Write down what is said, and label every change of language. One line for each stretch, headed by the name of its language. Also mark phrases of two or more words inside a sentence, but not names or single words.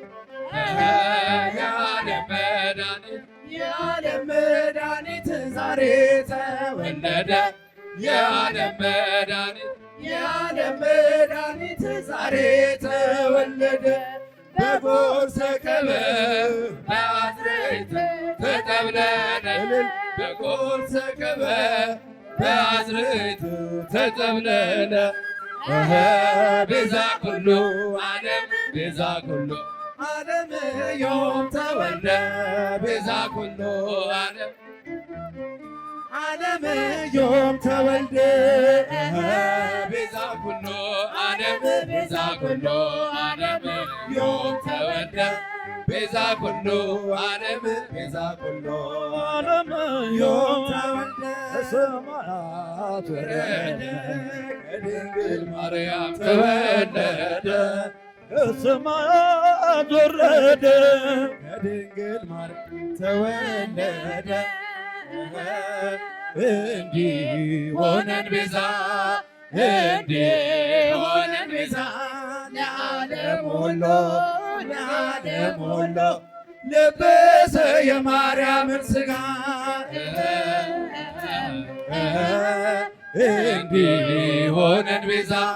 Amharic: የዓለም መድኃኒት የዓለም መድኃኒት ዛሬ ተወለደ የዓለም መድኃኒት የዓለም መድኃኒት ዛሬ ተወለደ
Geez: በጎል ሰከበ በአስርት ተጠብለለ
Amharic: በጎል ሰከበ በአስርት ተጠብለለ
Geez: ቤዛ ኩሉ ዓለም ቤዛ ኩሉ ዓለም ዮም ተወልደ ቤዛ ኩሉ ዓለም ዓለም ዮም ተወልደ ቤዛ ኩሉ ዓለም ቤዛ ኩሉ ዓለም ዮም ተወልደ ቤዛ ኩሉ ዓለም ቤዛ ኩሉ ዓለም ዮም ተወልደ
Amharic: ከሰማያት ወረደ ከድንግል ማርያም ተወለደ ከሰማያት ወረደ ከድንግል ማርያም ተወለደ እንዲሆነን ቤዛ እንዲሆነን ቤዛ ለዓለም ሁሉ ለዓለም ሁሉ ለበሰ የማርያምን ሥጋ እንዲሆነን ቤዛ